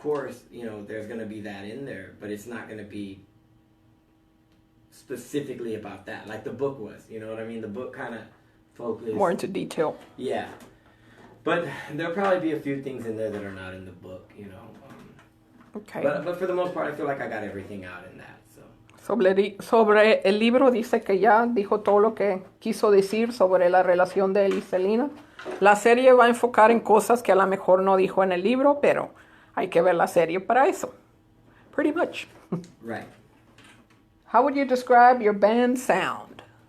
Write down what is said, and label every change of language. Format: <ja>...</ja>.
<en>Of course, there's going to be that in there, but it's not going to be specifically about that, like the book was. You know what I mean? The book kind of focused more into detail. Yeah, but there'll probably be a few things in there that are not in the book. Okay. But for the most part, I feel like I got everything out in that. So.</en> <es>Sobre el libro dice que ya dijo todo lo que quiso decir sobre la relación de él y Selena. La serie va a enfocar en cosas que a lo mejor no dijo en el libro, pero hay que ver la serie para eso.</es> <en>Pretty much. Right. How would you describe your band sound?</en>